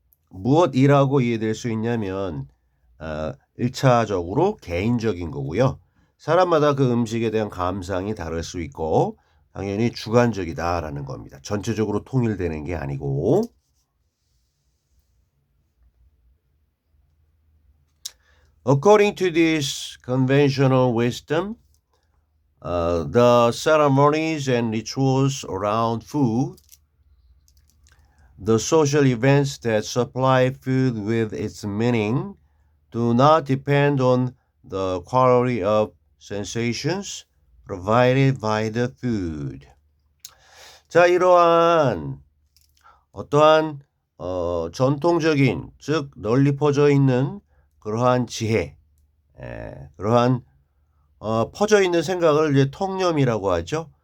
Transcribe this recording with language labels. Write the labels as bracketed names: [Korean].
[Korean] 무엇이라고 이해될 수 있냐면 1차적으로 개인적인 거고요. 사람마다 그 음식에 대한 감상이 다를 수 있고 당연히 주관적이다라는 겁니다. 전체적으로 통일되는 게 아니고. [English] According to this conventional wisdom, the ceremonies and rituals around food, the social events that supply food with its meaning, do not depend on the quality of sensations provided by the food. [Korean] 자, 이러한 어떠한 전통적인 즉 널리 퍼져 있는 그러한 지혜, 그러한 퍼져 있는 생각을 이제 통념이라고 하죠.